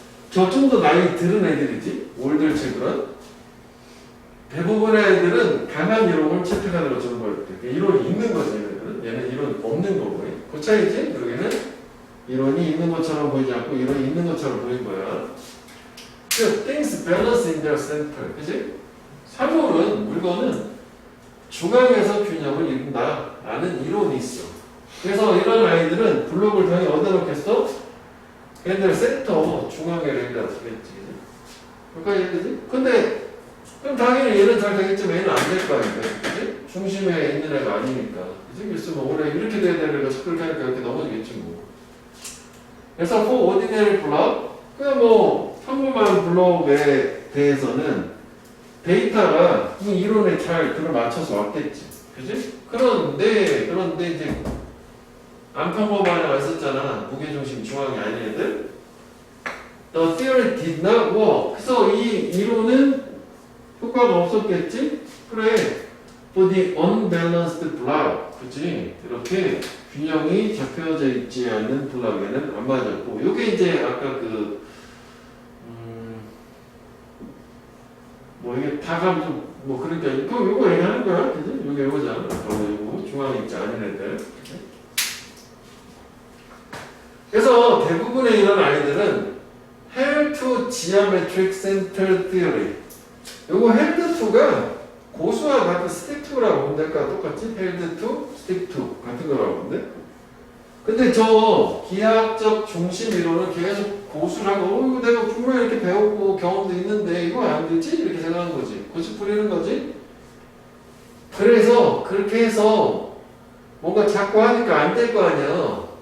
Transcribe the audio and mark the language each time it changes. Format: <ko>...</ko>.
<ko>저 좀 더 나이 들은 애들이지. 올들 칠들은. 대부분의 애들은 강한 이론을 채택하는 것처럼 보일 때. 이론이 있는 거지, 얘네들은. 얘는 이론 없는 거고. 그 차이지? 여기는 이론이 있는 것처럼 보이지 않고 이론이 있는 것처럼 보인 거야.</ko> <en>그 things balance in their center.</en> <ko>그지? 사물은, 물건은 중앙에서 균형을 이룬다. 라는 이론이 있어. 그래서 이런 아이들은 블록을 당연히 어디다 놓겠어? 걔네들 센터 중앙에 여기다 두겠지. 그러니까 얘기지? 근데 그럼 당연히 얘는 잘 되겠지만 얘는 안 될 거 아니야. 그치? 중심에 있는 애가 아니니까. 그치? 있으면 원래 이렇게 돼야 되는 애가 그렇게 하니까 이렇게 넘어지겠지 뭐. 그래서</ko> <en>for ordinary block,</en> <ko>그냥 뭐 평범한 블록에 대해서는 데이터가 이 이론에 잘 그걸 맞춰서 왔겠지. 그치? 그런데 이제 안 평범한 애가 있었잖아. 무게중심 중앙이 아닌 애들.</ko> <en>The theory did not work.</en> <ko>그래서 이 이론은 효과가 없었겠지? 그래.</ko> <en>For the unbalanced block.</en> <ko>그치? 이렇게 균형이 잡혀져 있지 않는 블록에는 안 맞았고. 요게 이제 아까 뭐 이게 다감 좀, 뭐 그러니까, 요거 얘기하는 거야. 그치? 요거잖아. 요거 중앙에 있지 않은 애들. 그치?</ko> <en>그래서 대부분의 이런 아이들은 held to geometric center theory.</en> <ko>요거 held to가 고수와 같은 stick to라고 보면 될까? 똑같지? held to, stick to 같은 거라고 보는데. 근데 저 기하학적 중심 이론은 계속 고수라고 이거 내가 분명히 이렇게 배우고 경험도 있는데 이거 안 되지? 이렇게 생각하는 거지. 고집 부리는 거지. 그래서 그렇게 해서 뭔가 자꾸 하니까 안 될 거 아니야.</ko>